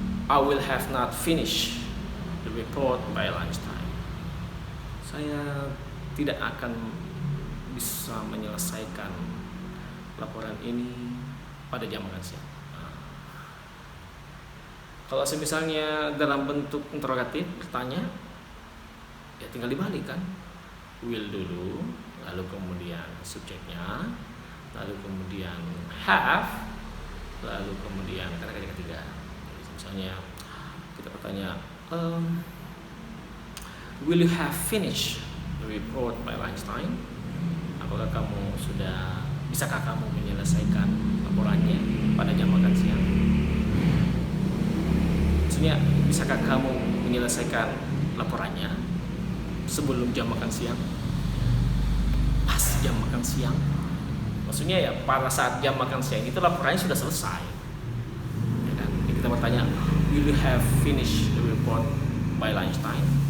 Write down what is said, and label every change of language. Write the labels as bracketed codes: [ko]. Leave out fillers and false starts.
[en] I will have not finished the report by lunchtime. [id] Saya tidak akan bisa menyelesaikan laporan ini pada jam makan siang. Kalau misalnya dalam bentuk interrogatif bertanya, ya tinggal dibalik kan. Will dulu, lalu kemudian subjeknya, lalu kemudian have, lalu kemudian kata-kata ketiga. Jadi misalnya kita bertanya, [en] will you have finished the report by lunchtime? [id] Apakah kamu bisakah kamu menyelesaikan laporannya pada jam makan siang? Maksudnya, bisakah kamu menyelesaikan laporannya sebelum jam makan siang? Pas jam makan siang. Maksudnya ya pada saat jam makan siang itu laporannya sudah selesai. Ya kan? Kita bertanya, [en] will you have finished the report by lunchtime?